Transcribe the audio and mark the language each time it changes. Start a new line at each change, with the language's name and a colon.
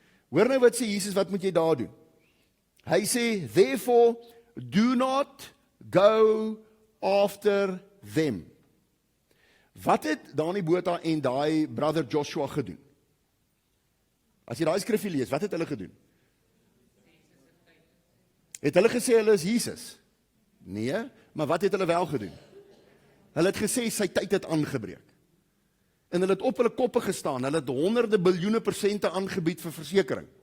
Afrikaans: Hoor nou wat sê Jesus, wat moet jy daar doen? Hy sê,
English: therefore, do not go after them.
Afrikaans: Wat het Dani Botha en daai brother Joshua gedoen? As jy daai skrifgie lees, wat het hulle gedoen? Het hulle gesê hulle is Jesus? Nee, maar wat het hulle wel gedoen? Hulle het gesê sy tyd het aangebreek. En hulle het op hulle koppe gestaan, hulle het honderde biljoene persente aangebied vir versekering.